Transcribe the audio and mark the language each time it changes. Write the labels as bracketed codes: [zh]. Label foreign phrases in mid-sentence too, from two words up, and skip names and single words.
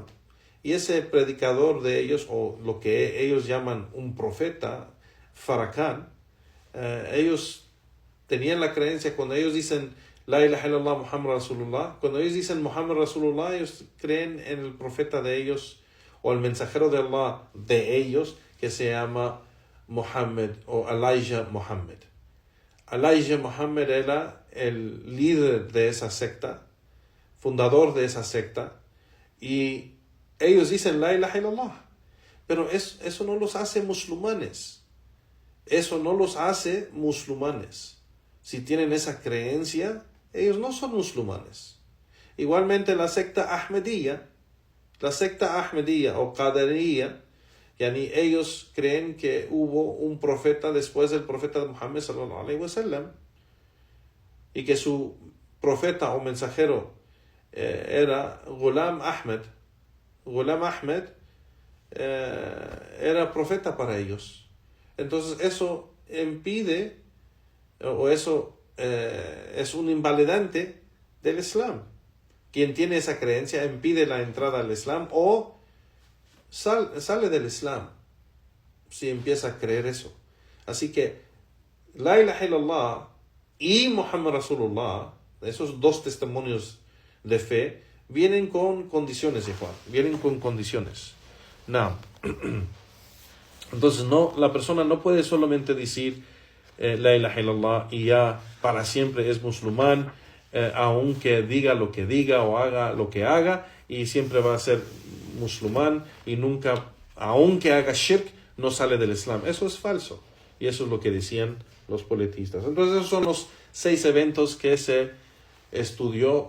[es] Y ese predicador de ellos, o lo que ellos llaman un profeta, Farrakhan, ellos tenían la creencia, cuando ellos dicen [ar] لا إله إلا الله محمد رسول الله, [es] cuando ellos dicen [ar] محمد رسول الله, [es] ellos creen en el profeta de ellos, o el mensajero de Allah de ellos, que se llama Muhammad o Elijah Muhammad. Elijah Muhammad era el líder de esa secta, fundador de esa secta, y ellos dicen [ar] لا إله إلا الله, [es] pero eso no los hace musulmanes. Eso no los hace musulmanes. Si tienen esa creencia, ellos no son musulmanes. Igualmente la secta Ahmadiyya o Qadariyya, ellos creen que hubo un profeta después del profeta de Muhammad [ar] صلى الله عليه وسلم, [es] y que su profeta o mensajero era Ghulam Ahmed. Ghulam Ahmed era profeta para ellos. Entonces eso impide, o eso es un invalidante del Islam. Quien tiene esa creencia impide la entrada al Islam, o sale del Islam si empieza a creer eso. Así que [ar] لا إله إلا الله [es] y [ar] محمد رسول الله, [es] esos dos testimonios de fe, vienen con condiciones, Juan, vienen con condiciones. No. Entonces, la persona no puede solamente decir [ar] لا إله إلا الله [es] y ya para siempre es musulmán, aunque diga lo que diga o haga lo que haga, y siempre va a ser musulmán y nunca, aunque haga shirk, no sale del Islam. Eso es falso. Y eso es lo que decían los politistas. Entonces, esos son los 6 eventos que se estudió.